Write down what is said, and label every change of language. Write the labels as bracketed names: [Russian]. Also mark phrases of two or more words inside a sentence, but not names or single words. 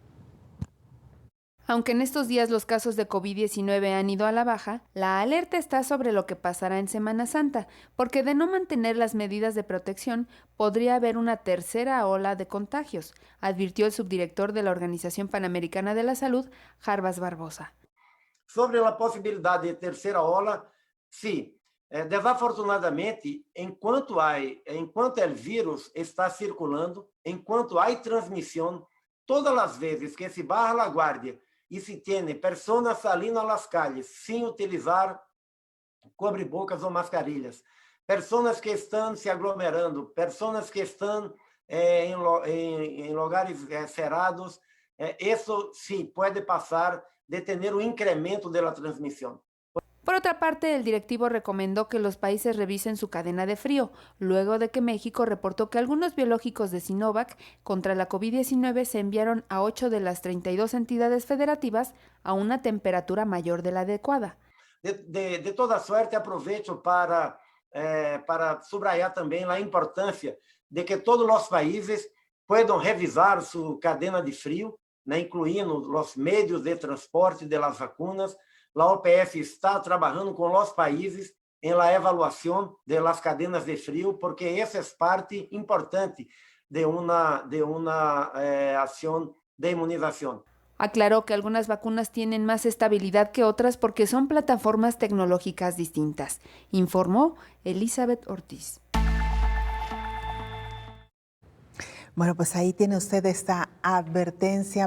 [Spanish] Aunque en estos días los casos de COVID-19 han ido a la baja, la alerta está sobre lo que pasará en Semana Santa, porque de no mantener las medidas de protección, podría haber una tercera ola de contagios, advirtió el subdirector de la Organización Panamericana de la Salud, Jarbas Barbosa. [Portuguese] Sobre a possibilidade de terceira ola, sim. Desafortunadamente, enquanto o vírus está circulando, enquanto há transmissão, todas as vezes que se barra a guardia e se tem pessoas saindo às calles sem utilizar cobre-bocas ou mascarilhas, pessoas que estão se aglomerando, pessoas que estão em lugares cerrados, isso sim pode passar de ter incremento da transmissão. Por otra parte, el directivo recomendó que los países revisen su cadena de frío, luego de que México reportó que algunos biológicos de Sinovac contra la COVID-19 se enviaron a 8 de las 32 entidades federativas a una temperatura mayor de la adecuada. [Spanish] De toda suerte, [Portuguese] aproveito para subrayar também a importância de que todos os países puedan revisar sua cadena de frio, incluindo os meios de transporte das vacunas. A OPS está trabalhando com os países em la evaluação das cadenas de frio, porque essa é parte importante de [Spanish] una acción de inmunización. Aclaró que algunas vacunas tienen más estabilidad que otras porque son plataformas tecnológicas distintas, informó Elizabeth Ortiz. Bueno, pues ahí tiene usted esta advertencia.